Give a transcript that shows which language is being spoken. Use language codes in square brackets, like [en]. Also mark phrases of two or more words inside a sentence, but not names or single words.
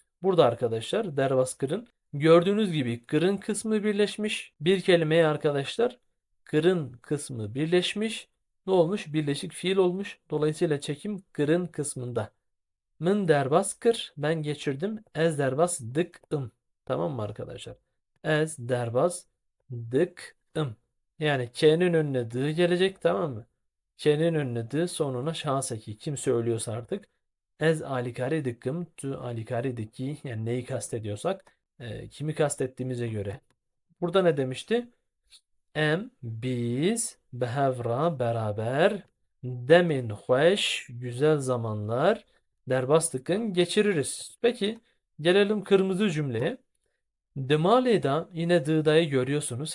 [tr] Burada arkadaşlar [ku] derbas kırın. [tr] Gördüğünüz gibi kırın kısmı birleşmiş. Bir kelimeye arkadaşlar kırın kısmı birleşmiş. Ne olmuş? Birleşik fiil olmuş. Dolayısıyla çekim kırın kısmında. [ku] Mın derbas kır. [tr] Ben geçirdim. [ku] Ez derbas dıkım. [tr] Tamam mı arkadaşlar? [ku] Ez derbas dıkım. [tr] Yani K'nin önüne dı gelecek tamam mı? K'nin önüne dı sonuna şahıs eki. Kim söylüyorsa artık. [ku] Ez alikari dıkım. Tu alikari dıki. [tr] Yani neyi kastediyorsak. Kimi kastettiğimize göre. Burada ne demişti? Biz behevra beraber [ku] demin hoş [tr] güzel zamanlar derbastıkın geçiririz. Peki Gelelim kırmızı cümleye. Dımaleda, yine dıdayı görüyorsunuz.